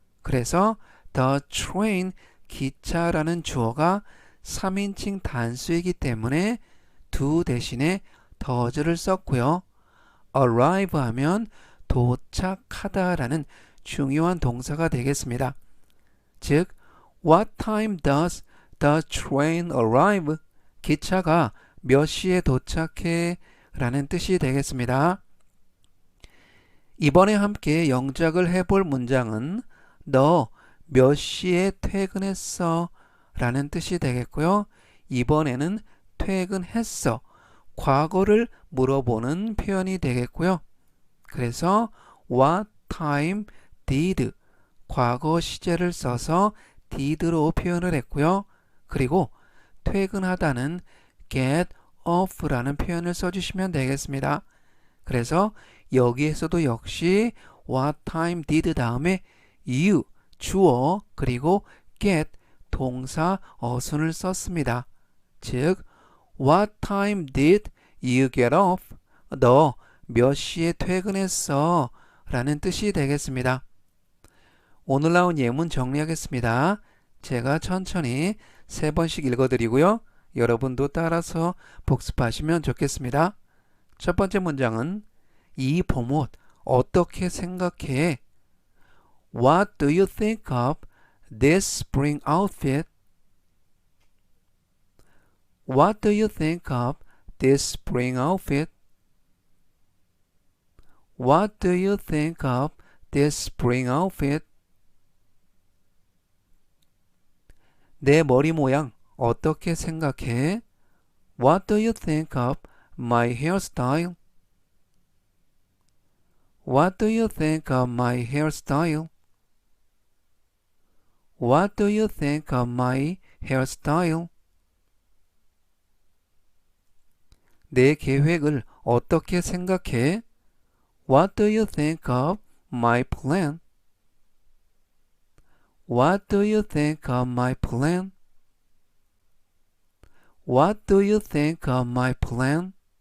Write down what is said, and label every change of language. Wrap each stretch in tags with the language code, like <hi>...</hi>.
<ko>그래서</ko> <en>the train</en> <ko>기차라는 주어가 3인칭 단수이기 때문에 do 대신에 does를 썼고요. arrive 하면 도착하다라는 중요한 동사가 되겠습니다.</ko> <en>즉, What time does the train arrive?</en> <ko>기차가 몇 시에 도착해? 라는 뜻이 되겠습니다. 이번에 함께 영작을 해볼 문장은 너 몇 시에 퇴근했어? 라는 뜻이 되겠고요. 이번에는 퇴근했어. 과거를 물어보는 표현이 되겠고요.</ko> <en>그래서 What time did?</en> <ko>과거 시제를 써서 did로 표현을 했고요. 그리고 퇴근하다는</ko> <en>get off</en> <ko>라는 표현을 써주시면 되겠습니다. 그래서 여기에서도 역시</ko> <en>What time did</en> <ko>다음에 you 주어 그리고 get 동사 어순을 썼습니다.</ko> <en>즉 What time did you get off?</en> <ko>너 몇 시에 퇴근했어? 라는 뜻이 되겠습니다. 오늘 나온 예문 정리하겠습니다. 제가 천천히 3번씩 읽어드리고요. 여러분도 따라서 복습하시면 좋겠습니다. 첫 번째 문장은 이 봄옷 어떻게 생각해?</ko> <en>What do you think of this spring outfit? What do you think of this spring outfit? What do you think of this spring outfit?</en> <ko>내 머리 모양 어떻게 생각해?</ko> <en>What do you think of my hairstyle? What do you think of my hairstyle? What do you think of my hairstyle?</en> <ko>내 계획을 어떻게 생각해?</ko> <en>What do you think of my plan? What do you think of my plan? What do you think of my plan?</en>